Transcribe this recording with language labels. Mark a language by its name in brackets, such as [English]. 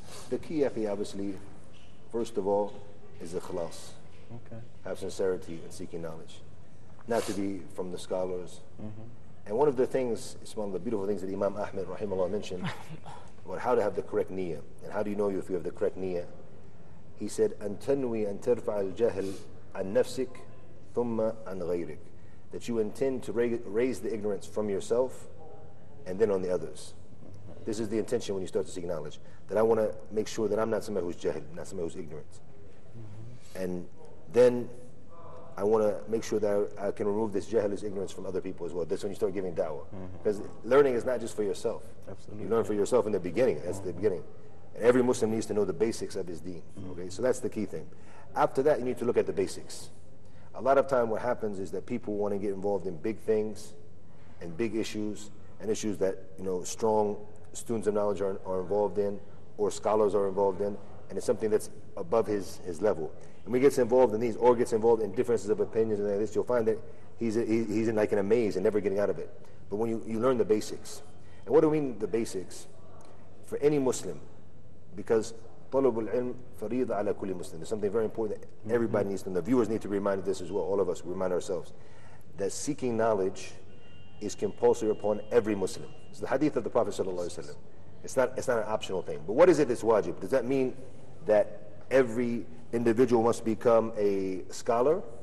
[English] The key, obviously, first of all, is ikhlas. Okay. Have sincerity in seeking knowledge. Not to be from the scholars. And one of the things, it's one of the beautiful things that Imam Ahmed rahimahullah mentioned about how to have the correct niyyah. And how do you know if you have the correct niyyah? He said, [Arabic] أن تنوي أن ترفع الجهل عن نفسك ثم عن غيرك. [English] That you intend to raise the ignorance from yourself and then on the others. This is the intention when you start to seek knowledge. That I want to make sure that I'm not somebody who's jahil, not somebody who's ignorant. And then I want to make sure that I can remove this jahl, this ignorance from other people as well. That's when you start giving da'wah. Because learning is not just for yourself. Absolutely. You learn for yourself in the beginning. That's the beginning. And every Muslim needs to know the basics of his deen. Okay, so that's the key thing. After that, you need to look at the basics. A lot of time what happens is that people want to get involved in big things and big issues and issues that strong students of knowledge are involved in or scholars are involved in, and it's something that's above his level. And when he gets involved in these or gets involved in differences of opinions and like this, you'll find that he's in like in a maze and never getting out of it. But when you learn the basics. And what do we mean the basics? For any Muslim, because [Arabic] طلب العلم فريضة على كل مسلم. [English] There's something very important that everybody needs to know. The viewers need to be reminded of this as well. All of us remind ourselves that seeking knowledge is compulsory upon every Muslim. It's the hadith of the Prophet ﷺ. It's not an optional thing. But what is it that's wajib? Does that mean that every individual must become a scholar?